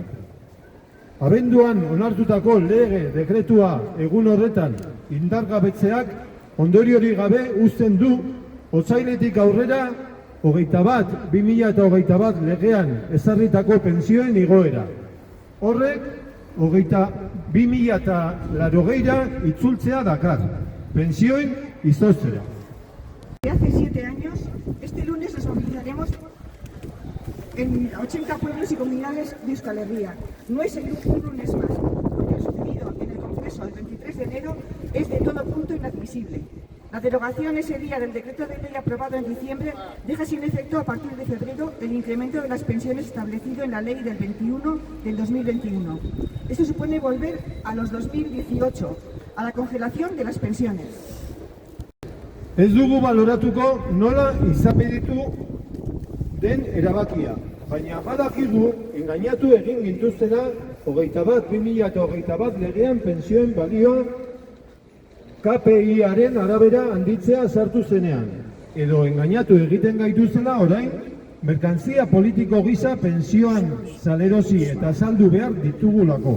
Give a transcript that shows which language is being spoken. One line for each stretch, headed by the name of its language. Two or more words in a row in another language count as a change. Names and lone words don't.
Basque: Abenduan onartutako lege dekretua egun horretan indargabetzeak ondoriorik gabe uzten du otsailetik aurrera 21/2021 legean ezarritako pentsioen igoera. Horrek 2080ra itzultzea dakar, pentsioen izoztera.
Spanish: Hace 7 años, este lunes nos movilizaremos en 80 pueblos y comunidades de Euskal Herria. No es un lunes más. Lo que ha sucedido en el Congreso el 23 de enero es de todo punto inadmisible. La derogación ese día del decreto de ley aprobado en diciembre deja sin efecto a partir de febrero el incremento de las pensiones establecido en la ley del 21 del 2021. Esto supone volver a los 2018, a la congelación de las pensiones.
Basque: Ez dugu baloratuko nola izapeditu den erabakia, baina badakigu engainatu egin gintuztela 21/2021 legean pentsioen balioa KPI-aren arabera handitzea sartu zenean, edo engainatu egiten gaituzela orain merkantzia politiko gisa pentsioan salerosi eta saldu behar ditugulako.